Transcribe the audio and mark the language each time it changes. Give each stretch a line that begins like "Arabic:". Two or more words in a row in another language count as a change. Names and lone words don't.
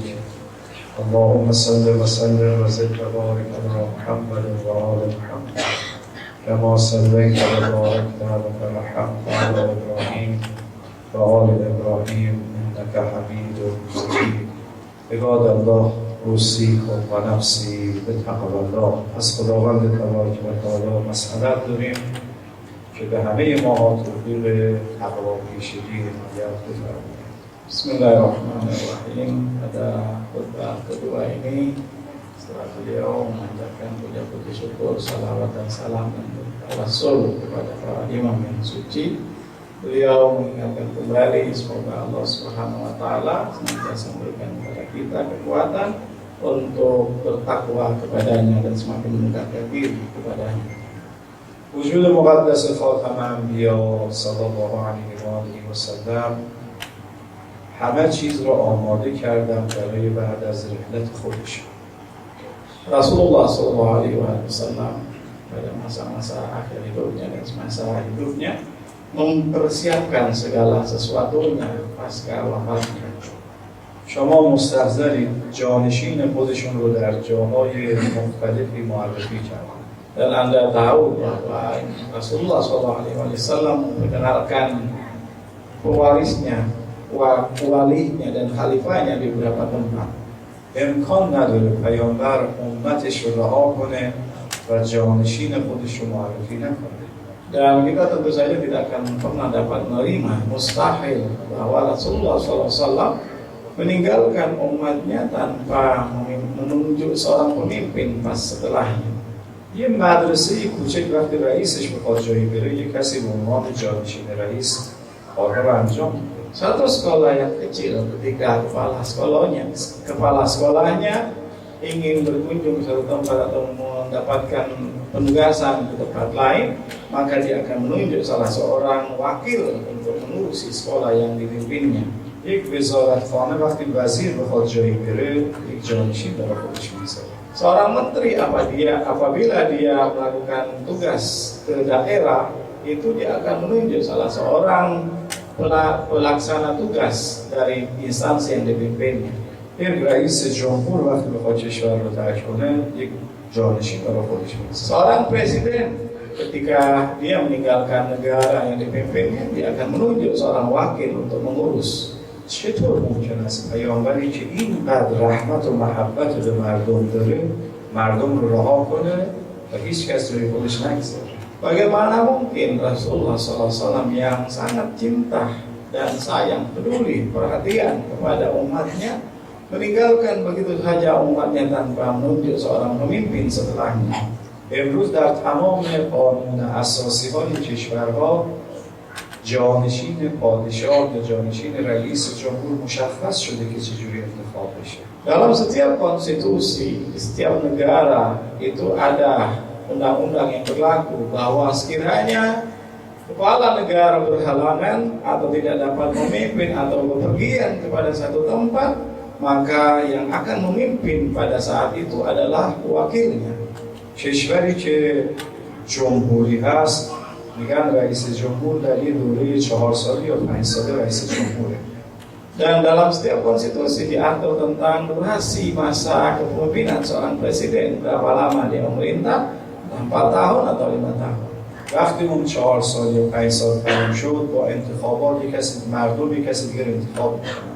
Arabic: اللهم صل وسلم وزد وبارك على محمد وآل محمد كما صليت وباركت ورحمت على إبراهيم وآل إبراهيم إنك حميد مجيد. عباد الله اوصیکم و نفسی بتقوی الله.
Persian: از خداوند
Arabic: تبارک و تعالی
Persian: مسئلت داریم که به همه ما توفیق تقوا پیشگی عنایت بفرماید.
Indonesian: Bismillahirrahmanirrahim. Pada khutbah kedua ini setelah beliau mengucapkan puji syukur, salawat dan salam dan tawassul kepada para imam yang suci, beliau mengingatkan kembali semoga Allah
Arabic: سبحانه وتعالى
Indonesian: senantiasa memberikan kepada kita kekuatan untuk bertakwa kepadanya dan semakin mendekatkan diri kepadanya.
Persian: وجود مقدس خاتم انبیا
Arabic: صلی الله علیه و آله و سلم
Persian: همه چیز را آماده کردن برای بعد از رحلت خودش.
Indonesian: Rasulullah
Arabic: صلى الله عليه وسلم
Indonesian: pada masa-masa akhir hidupnya dan semasa hidupnya mempersiapkan segala sesuatunya pasca wafatnya.
Persian: شما مستحضرید جانشین خودشون رو در جاهای مختلفی معرفی کردن.
Indonesian: Dan Anda tahu bahwa Rasulullah SAW memperkenalkan pewarisnya, walinya dan khalifahnya di beberapa tempat.
Persian: امکان نداره پیامبر امتش رو رها کنه و جانشین خودش رو معرفی نکنه.
Indonesian: Dan kita tentu saja tidak akan pernah dapat menerima, mustahil bahwa Rasulullah SAW meninggalkan umatnya tanpa menunjuk seorang pemimpin pas setelahnya.
Persian: یه مدرسه کوچک وقتی رئیسش بخواد جایی بره یه کسی به عنوان جانشین رئیس کار رو انجام میده.
Indonesian: Satu sekolah yang kecil ketika kepala sekolahnya ingin berkunjung ke satu tempat atau mendapatkan penugasan ke tempat lain, maka dia akan menunjuk salah seorang wakil untuk mengurusi sekolah yang dipimpinnya.
Persian: یک وزارتخانه وقتی وزیر بخواد جایی بره یک جانشین برای خودش میذاره.
Indonesian: Seorang menteri apabila dia melakukan tugas ke daerah, itu dia akan menunjuk salah seorang pelaksana tugas dari instansi yang dipimpinnya.
Persian: یک رئیس جمهور وقتی بخواد کشور رو ترک کنه یک جانشین برای خودش میذاره.
Indonesian: Seorang presiden ketika dia meninggalkan negara yang dipimpinnya, dia akan menunjuk seorang wakil untuk mengurus.
Persian: چطور ممکن است پیامبری که اینقدر رحمت و محبت به مردم داره مردم رو رها کنه و هیچ کس روی خودش نگذاره؟
Indonesian: Bagaimana mungkin Rasulullah SAW yang sangat cinta dan sayang, peduli, perhatian kepada umatnya meninggalkan begitu saja umatnya tanpa menunjuk seorang pemimpin setelahnya.
Persian: امروز در تمام قانون اساسی های کشورها جانشین پادشاه یا جانشین رئیس جمهور مشخص شده که چجوری انتخاب بشه.
Indonesian: Dalam setiap konstitusi, di setiap negara itu ada undang-undang yang berlaku bahwa sekiranya kepala negara berhalangan atau tidak dapat memimpin atau bepergian kepada satu tempat, maka yang akan memimpin pada saat itu adalah wakilnya.
Persian: کشوری که جمهوری هست میگن رئیس جمهور در یه دوره 4 ساله یا 5 ساله رئیس جمهوره.
Indonesian: Dan dalam setiap konstitusi diatur tentang durasi masa kepemimpinan seorang presiden, berapa lama dia memerintah, 4 tahun atau 5 tahun.
Persian: وقتی اون 4 سال یا 5 سال تمام شد با انتخابات یک کسی مردم یک کسی دیگر انتخاب میکنن.